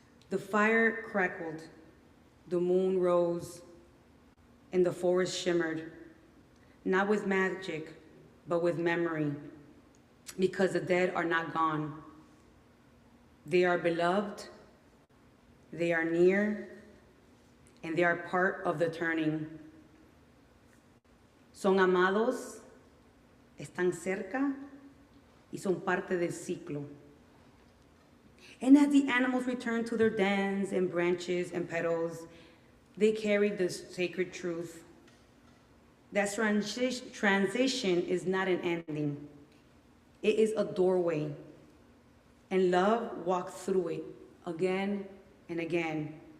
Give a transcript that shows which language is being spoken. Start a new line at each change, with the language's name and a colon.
English: The fire crackled, the moon rose, and the forest shimmered, not with magic, but with memory, because the dead are not gone. They are beloved, they are near, and they are part of the turning.
Spanish: Son amados, están cerca, y son parte del ciclo.
English: And as the animals return to their dens and branches and petals, they carry the sacred truth. That transition is not an ending. It is a doorway. And love walks through it again and again.